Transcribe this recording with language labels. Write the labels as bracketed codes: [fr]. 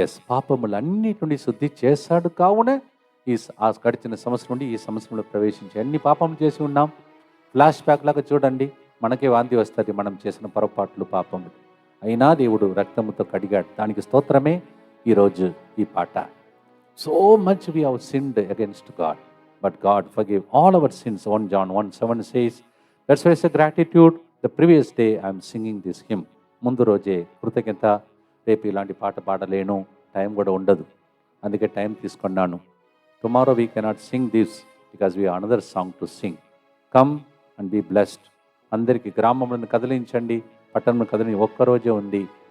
[te] పాపములన్నిటి నుండి శుద్ధి చేశాడు. కావున ఆ గడిచిన సంవత్సరం నుండి ఈ సంవత్సరంలో ప్రవేశించి అన్ని పాపం చేసి ఉన్నాం. ఫ్లాష్ బ్యాక్ లాగా చూడండి, మనకే వాంతి వస్తుంది మనం చేసిన పొరపాట్లు, పాపములు. అయినా దేవుడు రక్తముతో కడిగాడు. దానికి స్తోత్రమే ఈరోజు ఈ పాట. [en] So much we have sinned against God, but God forgive all our sins. 1 John 1:7 says, that's why it's a gratitude. The previous day I am singing this hymn. [te] ముందు రోజే కృతజ్ఞత. రేపు ఇలాంటి పాట పాడలేను, టైం కూడా ఉండదు, అందుకే టైం తీసుకున్నాను. [en] Tomorrow we cannot sing this because we another song to sing. Come and be blessed. [te] అందరికీ గ్రామంలో కదిలించండి, పట్టణంలో కదిలి ఒక్కరోజే ఉంది.